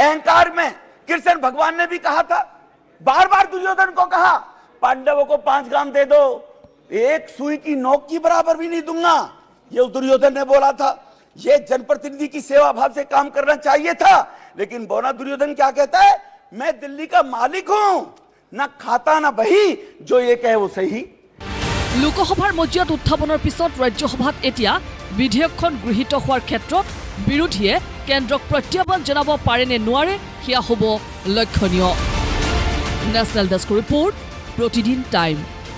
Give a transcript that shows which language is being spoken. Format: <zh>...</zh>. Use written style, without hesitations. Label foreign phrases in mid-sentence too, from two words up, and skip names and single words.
<hi>अहंकार में कृष्ण भगवान ने भी कहा था, बार बार दुर्योधन को कहा, पांडवों को 5 ग्राम दे दो, एक सुई की नोक की बराबर भी नहीं दूंगा, ये दुर्योधन ने बोला था। ये जनप्रतिनिधि की सेवा भाव से काम करना चाहिए था, लेकिन बौना दुर्योधन क्या कहता है, मैं दिल्ली का मालिक हूं, ना खाता ना बही, जो ये कहे वो सही।</hi> <as>লোকসভাৰ মজিয়াত উত্থাপনৰ পিছত ৰাজ্যসভাত এতিয়া বিধেয়কখন গৃহীত হোৱাৰ ক্ষেত্ৰত বিৰোধীয়ে কেন্দ্ৰক প্ৰত্যাহ্বান জনাব পাৰে নে নোৱাৰে সেয়া হ'ব লক্ষণীয়।</as> <en>National Desk Report, প্ৰতিদিন টাইম।</en>